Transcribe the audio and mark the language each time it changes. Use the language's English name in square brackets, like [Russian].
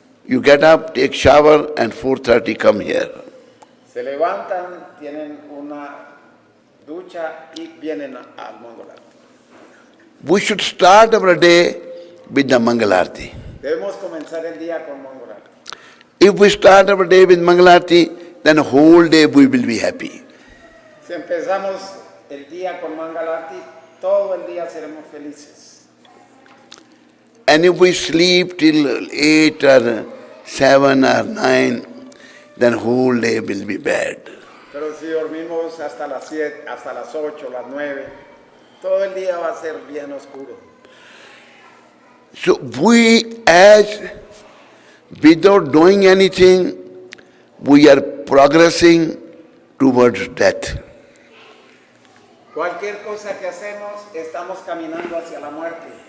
[English] You get up, take shower, and 4:30 come here. [Spanish] Se levantan, tienen una ducha y vienen al Mangalarti. [English] We should start our day with the Mangalarti. [Spanish] Debemos comenzar el día con Mangalarti. [English] If we start our day with Mangalarti, then the whole day we will be happy. [Spanish] Si empezamos el día con Mangalarti, todo el día seremos felices. [English] And if we sleep till 8 or 7 or 9, then whole day will be bad. [Spanish] Pero si dormimos hasta las 7, hasta las 8, las 9, todo el día va a ser bien oscuro. [English] So we, as without doing anything, we are progressing towards death. [Spanish] Cualquier cosa que hacemos, estamos caminando hacia la muerte.